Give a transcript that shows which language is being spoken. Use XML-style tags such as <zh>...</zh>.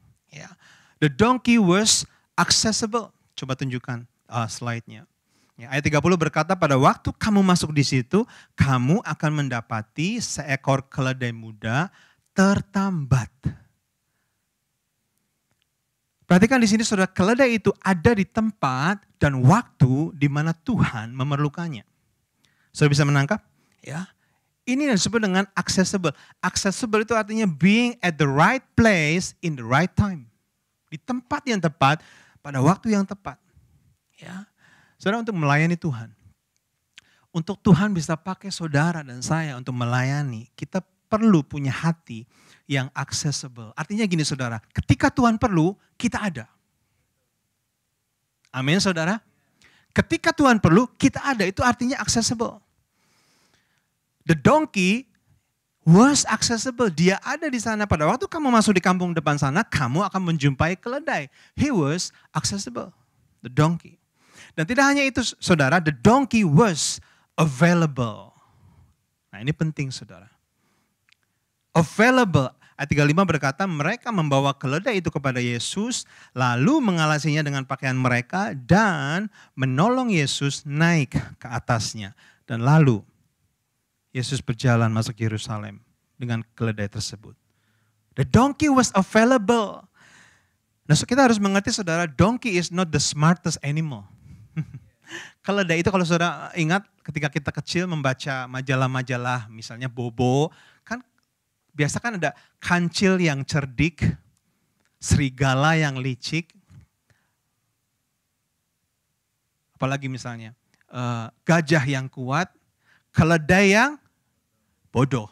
<en>Ya, the donkey was accessible.</en> <id>Coba tunjukkan slide-nya. Ya, ayat 30 berkata, pada waktu kamu masuk di situ, kamu akan mendapati seekor keledai muda tertambat. Perhatikan di sini saudara, keledai itu ada di tempat dan waktu di mana Tuhan memerlukannya. Saudara bisa menangkap? Ya. Ini yang disebut dengan accessible.</id> <en>Accessible</en> <id>itu artinya</id> <en>being at the right place in the right time.</en> <id>Di tempat yang tepat, pada waktu yang tepat. Ya, saudara, untuk melayani Tuhan. Untuk Tuhan bisa pakai saudara dan saya untuk melayani, kita perlu punya hati yang accessible. Artinya gini saudara, ketika Tuhan perlu, kita ada. Amin saudara. Ketika Tuhan perlu, kita ada. Itu artinya accessible.</id> <en>The donkey was accessible.</en> <id>Dia ada di sana. Pada waktu kamu masuk di kampung depan sana, kamu akan menjumpai keledai.</id> <en>He was accessible. The donkey.</en> <id>Dan tidak hanya itu saudara,</id> <en>the donkey was available.</en> <id>Nah ini penting saudara. Available. Ayat 35 berkata, mereka membawa keledai itu kepada Yesus, lalu mengalasinya dengan pakaian mereka dan menolong Yesus naik ke atasnya. Dan lalu Yesus berjalan masuk Yerusalem dengan keledai tersebut.</id> <en>The donkey was available. Nah, so</en> <id>kita harus mengerti saudara,</id> <en>donkey is not the smartest animal.</en> <id>Keledai itu kalau saudara ingat ketika kita kecil membaca majalah-majalah misalnya Bobo, kan biasa kan ada kancil yang cerdik, serigala yang licik, apalagi misalnya gajah yang kuat, keledai yang bodoh.</id>